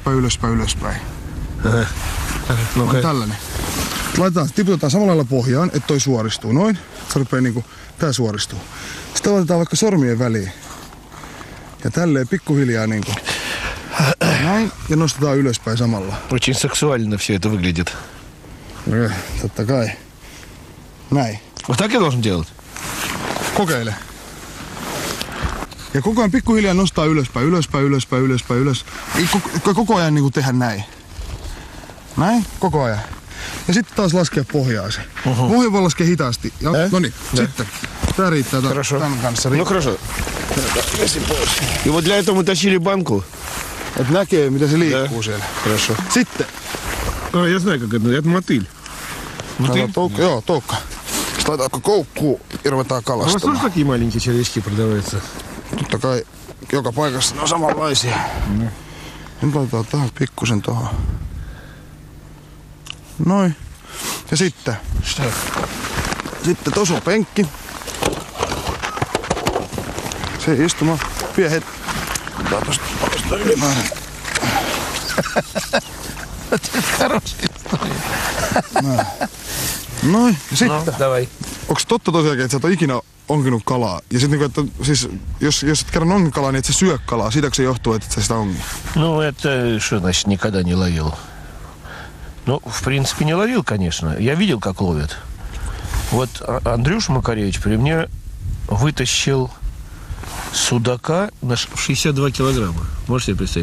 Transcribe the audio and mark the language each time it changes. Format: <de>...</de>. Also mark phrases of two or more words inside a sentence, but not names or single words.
<fi>On tällainen. Tiputetaan samalla lailla pohjaan, että toi suoristuu. Noin. Se rupeaa niinku, tää suoristuu. Sitten otetaan vaikka sormien väliin. Ja tälleen pikkuhiljaa niinku. Näin. Ja nostetaan ylöspäin samalla.</fi> <ru>Очень сексуально все это выглядит.</ru> <fi>Totta kai. Näin.</fi> <ru>Вот так я должен делать?</ru> <fi>Kokeile. Ja koko ajan pikkuhiljaa nostaa ylös. Ei koko ajan niinku tehdä näin. Näin, koko ajan. Ja sitten taas laskea pohjaa se. Pohja voi laskea hitaasti. Ja, noniin, sitten. Tää riittää tämän kanssa.</fi> <ru>Ну хорошо. И вот для этого мы тащили банку.</ru> <fi>Et näkee, miten se liikkuu siellä.</fi> <ru>Хорошо.</ru> <fi>Sitten.</fi> <ru>Я знаю, как это. Это мотыль.</ru> <fi>Joo, toukka. Sitten laitaanko koukkuu ja ruvetaan</fi> <ru>У вас тоже</ru> <fi>kalastamaan.</fi> <ru>такие маленькие червячки продаваются?</ru> <fi>Totta kai joka paikassa ne on samanlaisia. Nyt laitetaan tähän pikkusen tohon. Noin. Ja sitten. Sitten tossa on penkki. Se istumaan. Vie hetki. Otetaan tosta ylimäärin. Noin. Ja sitten.</fi> <ru>Давай.</ru> <fi>Onks totta tosiaankin, että sä et ole ikinä onkinut kalaa? Ja sit niinku, että siis, jos et kerran onkin kalaa, niin et sä syö kalaa. Siitäkö se johtuu, että et sä sitä onkin?</fi> <ru>Ну, это что значит никогда не ловил? Ну, в принципе, не ловил, конечно. Я видел, как ловят. Вот Андрюша Макаревич при мне вытащил судака на 62 килограмма. Можете себе представить?</ru>